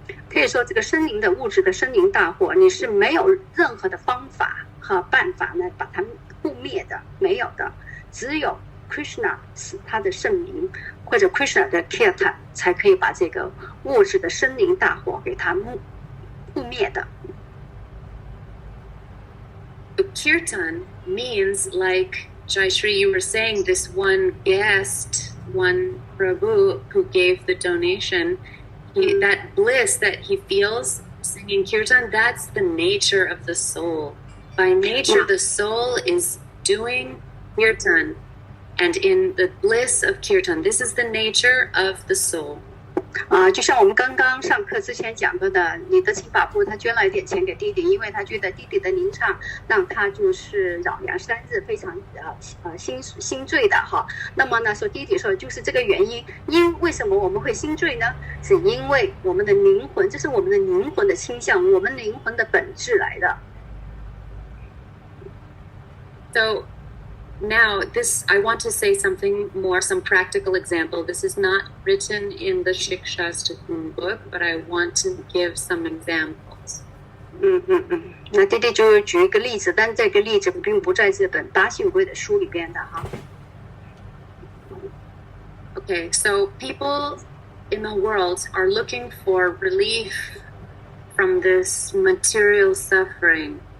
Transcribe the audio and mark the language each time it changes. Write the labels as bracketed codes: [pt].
[zh] 可以说这个森林的物质的森林大火，你是没有任何的方法和办法呢把它扑灭的，没有的，只有 Krishna 是他的圣名，或者 Krishna 的 Kirtan 才可以把这个物质的森林大火给它扑灭的。 [en] Kirtan means, like Jayashree, you were saying, this one guest, one Prabhu who gave the donation, that bliss that he feels singing Kirtan, that's the nature of the soul. By nature, the soul is doing Kirtan, and in the bliss of Kirtan, this is the nature of the soul. [zh] 就像我们刚刚上课之前讲过的，你的亲法部他捐了一点钱给弟弟，因为他觉得弟弟的吟唱让他就是扰阳3日非常心醉的哈。那么呢，说弟弟说就是这个原因，为什么我们会心醉呢？是因为我们的灵魂，这是我们的灵魂的倾向，我们灵魂的本质来的。 [en] So now, I want to say something more, some practical example. This is not written in the Siksastakam book, but I want to give some examples. [zh] 那弟弟就举一个例子，但这个例子并不在这本八训规的书里边的哈。 [en] Okay, so people in the world are looking for relief from this material suffering.